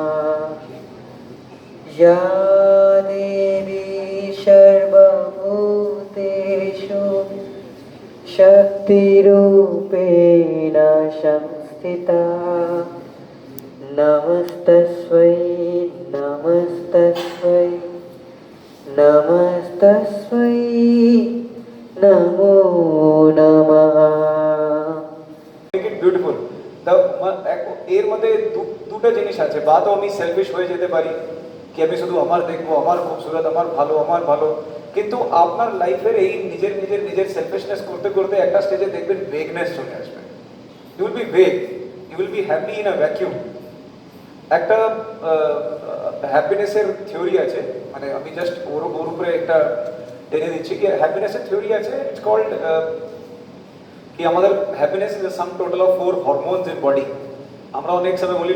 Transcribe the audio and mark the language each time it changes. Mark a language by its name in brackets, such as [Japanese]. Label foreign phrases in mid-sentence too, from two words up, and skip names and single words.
[Sanskrit] या देवी सर्वभूतेषु शक्तिरूपेण संस्थिता, नमस्तस्मै नमस्तस्मै नमस्तस्मै नमो नमः। [English] Make it beautiful. [Bangla] এর মধ্যে দুটো জিনিস আছে, বা তো আমি সেলফিশ হয়ে যেতে পারি কি আমি শুধু আমার দেখবো, আমার খুবসুরত, আমার ভালো, কিন্তু আপনার লাইফের এই নিজের সেলফিশনেস করতে করতে একটা স্টেজে দেখবেন ভেগনেস চলে আসবে। [English] You will be vague, you will be happy in a vacuum. [Bangla] একটা হ্যাপিনেসের থিওরি আছে, মানে আমি জাস্ট ওর উপরে একটা টেনে দিচ্ছি কি হ্যাপিনেসের থিওরি আছে, [English] it's called [Bangla] কি আমাদের [English] happiness is the sum total of 4 hormones in body. [Bangla] আমরা অনেক সময় বলি